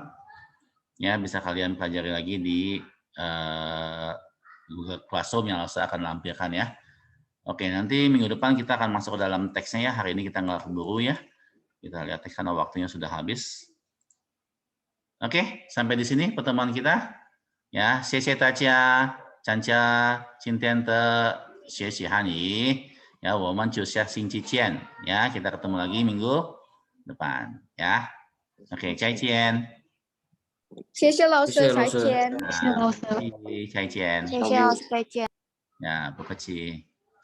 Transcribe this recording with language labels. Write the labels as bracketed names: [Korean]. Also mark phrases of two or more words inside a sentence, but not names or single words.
[Indonesian] Ya, bisa kalian pelajari lagi di Google Classroom yang langsung akan lampirkan ya. Oke, nanti minggu depan kita akan masuk ke dalam teksnya ya. Hari ini kita nggak keburu ya. Kita lihat teks karena waktunya sudah habis. Oke, sampai di sini pertemuan kita. Ya, [Chinese] 谢谢大家，参加今天的学习汉语。Ya, 我们就下星期见。 [Indonesian] Ya, kita ketemu lagi minggu depan. Ya, oke, [Chinese] 再见。谢谢老师，谢谢老师再见。谢谢老师。再见。谢谢老师，再见。呀，不客气。